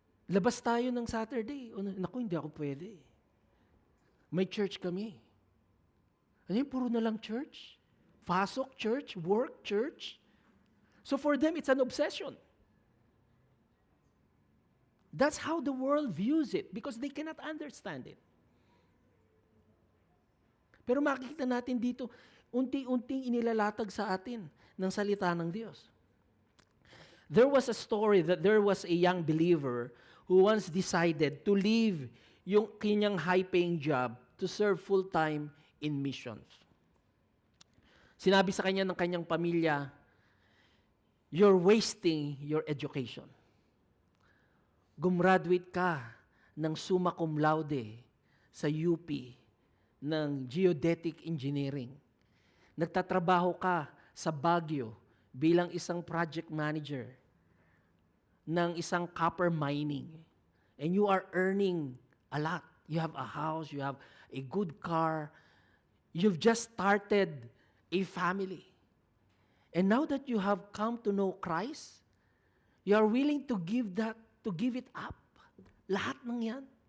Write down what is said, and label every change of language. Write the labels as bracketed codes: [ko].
[tl] Labas tayo ng Saturday. Naku, hindi ako pwede. May church kami. Ano yun, puro na lang church? Pasok, [en] church, work, church. So for them, it's an obsession. That's how the world views it because they cannot understand it. [tl] Pero makikita natin dito, unti-unting inilalatag sa atin ng salita ng Diyos. [en] There was a story that there was a young believer who once decided to leave [tl] yung kanyang [en] high-paying job to serve full-time in missions. [tl] Sinabi sa kanya ng kanyang pamilya, [en] you're wasting your education. [tl] Gumraduate ka ng summa cum laude sa UP ng Geodetic Engineering. Nagtatrabaho ka sa Baguio bilang isang project manager ng isang copper mining. [en] And you are earning a lot. You have a house, you have a good car. You've just started a family. And now that you have come to know Christ, you are willing to give it up. [tl] Lahat ng yan.